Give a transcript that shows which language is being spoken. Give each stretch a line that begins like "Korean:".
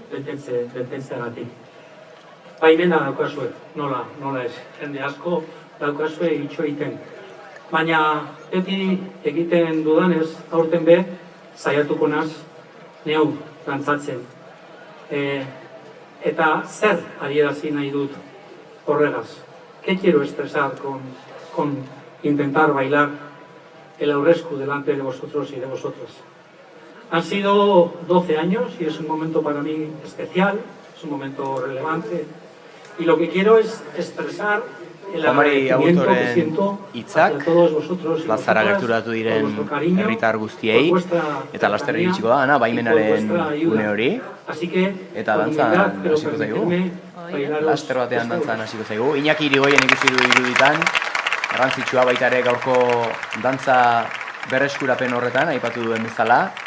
Basque: Betetzeagatik. Baimena daukazue, nola ez. Jende asko daukazue itxo egiten. Baina beti egiten dudanez, aurten be, saiatuko naz, neu dantzatzen. Eta zer adierazi nahi dut horregaz?
Spanish: ¿Qué quiero expresar con intentar bailar el aurresku delante de vosotros y de vosotras? Han sido 12 años y es un momento para mí especial, es un momento relevante. Y lo que quiero es expresar el agradecimiento que siento hacia todos vosotros y
Basque: plazara gerturatu diren herritar guztiei, eta laster iritsiko da, Ana, baimenaren une hori, eta dantzan hasiko zaigu. Laster batean dantzan hasiko zaigu. Iñaki Irigoien ikusi du iruditan, garrantzitsua baita ere gaurko dantza berreskurapen horretan, aipatu duen bezala.